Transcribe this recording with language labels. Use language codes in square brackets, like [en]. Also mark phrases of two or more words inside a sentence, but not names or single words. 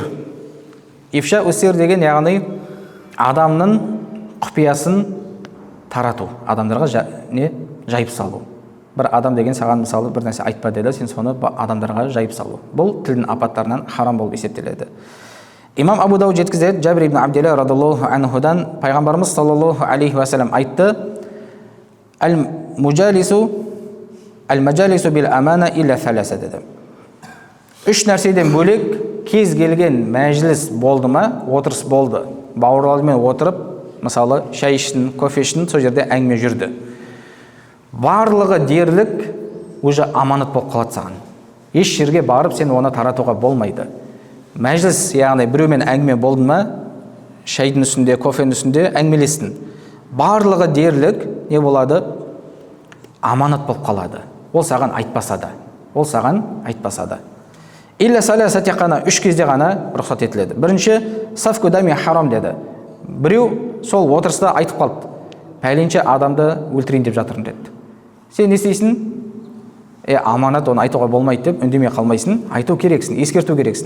[ar] إفشاء السر [kk] деген яғни адамның құпиясын тарату, адамдарға жайып салу. Бір адам деген саған мысалы бір нәрсе айтпа деді, сен соны адамдарға жайып салу. Бұл тілдің апаттарынан харам болып есептеледі. Имам Абу Дауд жеткізеді, Жабир ибн Абдилла [ar] رضي الله عنه, [kk] пайғамбарымыз [ar] صلى الله عليه وسلم [kk] айтты: [ar] "المجالس بالأمانة إلا ثلاثة" [kk] деді. Үш нәрседен бөлек кез келген мәжіліс болды ма, отырыс болды, бауырлармен отырып, мысалы шай ішін, кофе ішін, сол жерде әңгіме жүрді. Барлығы дерлік уже аманат болып қалады саған. Еш жерге барып сен оны таратуға болмайды. Мәжіліс, яғни біреумен әңгіме болды ма, шайдың үстінде, кофенің үстінде әңгімелестің. Барлығы дерлік не болады? Аманат болып қалады. Ол саған айтпаса да. [ar] إلا ثلاثة, [kk] тек қана үш кезде ғана рұқсат етіледі. Бірінші, [ar] سفك دم حرام [kk] деді. Біреу сол отырыста айтып қалды: "Пәленше адамды өлтірейін деп жатырмын" деді. Сен не істейсің? Аманат, оны айтуға болмайды деп үндемей қалмайсың, айту керексің, ескерту керексің.